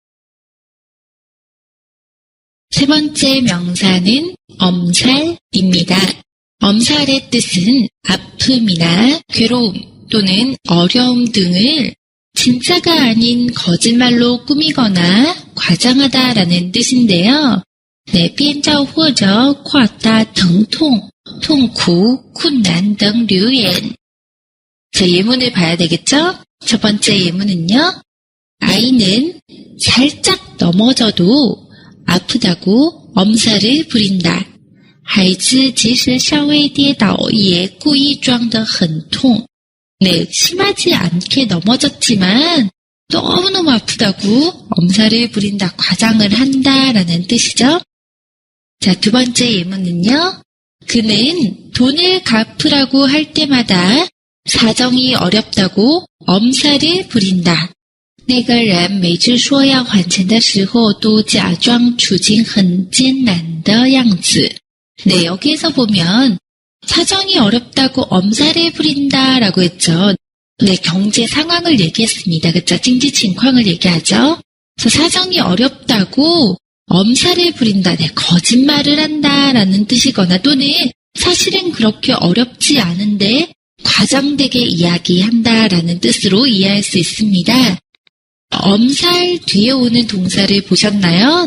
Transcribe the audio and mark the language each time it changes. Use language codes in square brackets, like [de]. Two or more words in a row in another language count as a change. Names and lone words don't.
[ko] 세 번째 명사는 엄살입니다. 엄살의 뜻은 아픔이나 괴로움 또는 어려움 등을 진짜가 아닌 거짓말로 꾸미거나 과장하다라는 뜻인데요. 네, [zh] 编造或者夸大疼痛、痛苦、困难等流言. [ko] 자, 예문을 봐야 되겠죠? 첫 번째 예문은요. 아이는 살짝 넘어져도 아프다고 엄살을 부린다. [zh] 孩子即使稍微跌倒也故意装得很痛. [ko] 네, 심하지 않게 넘어졌지만 너무너무 아프다고 엄살을 부린다, 과장을 한다라는 뜻이죠. 자, 두 번째 예문은요. 그는 돈을 갚으라고 할 때마다 사정이 어렵다고 엄살을 부린다. [zh] 那个人每次说要还钱的时候都假装处境很艰难的样子. [ko] 네, 여기에서 보면 사정이 어렵다고 엄살을 부린다라고 했죠. 네, 경제 상황을 얘기했습니다. 그쵸? [zh] 经济情况 [ko] 을 얘기하죠. 그래서 사정이 어렵다고 엄살을 부린다. 네, 거짓말을 한다라는 뜻이거나 또는 사실은 그렇게 어렵지 않은데 과장되게 이야기한다라는 뜻으로 이해할 수 있습니다. 엄살 뒤에 오는 동사를 보셨나요?